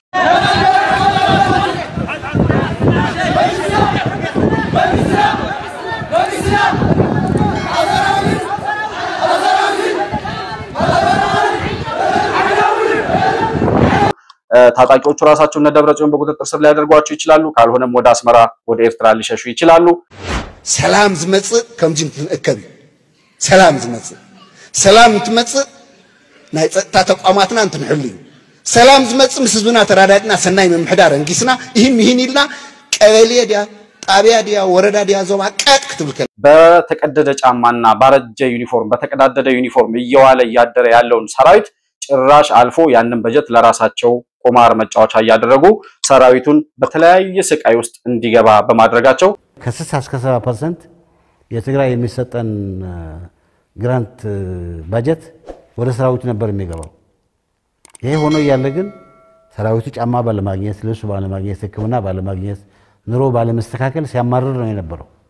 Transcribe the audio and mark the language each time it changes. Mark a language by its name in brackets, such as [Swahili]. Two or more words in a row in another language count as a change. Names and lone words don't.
[Amharic] ታጣቂዎቹ ራሳቸው እነ ደብረጽዮን በቁጥጥር ስር ሊያደርጓቸው ይችላሉ ካልሆነም ወደ አስመራ ወደ ኤርትራ ሊሸሹ ይችላሉ [Tigrinya] ሰላም ዝመጽእ ከምዚ እንትእከብ ሰላም እንትመጽእ ናይ ጸጥታ ተቋማትና እንትንሕሉ ሰላም ዝመጽእ ምስ ህዝብና ተራዳድና ሰናይ ምምሕዳር እንጊስና ይህን ኢልና ቀበሌ ዲያ ጣቢያ ዲያ ወረዳ ዲያ ዞባ ቀጥ ክትብልከ [Amharic] በተቀደደ ጫማና ባረጀ ዩኒፎርም በተቀዳደደ ዩኒፎርም እየዋለ ያደረ ያለውን ሰራዊት ጭራሽ አልፎ ያንን በጀት ለራሳቸው ቁማር መጫወቻ ያደረጉ ሰራዊቱን በተለያየ ስቃይ ውስጥ እንዲገባ በማድረጋቸው ከ60 እስከ 70% የትግራይ የሚሰጠን ግራንት በጀት ወደ ሰራዊቱ ነበር የሚገባው ይሄ ሆኖ ያለ ግን ሰራዊቱ ጫማ ባለማግኘት ልብስ ባለማግኘት ህክምና ባለማግኘት ኑሮ ባለመስተካከል ሲያማርር ነው የነበረው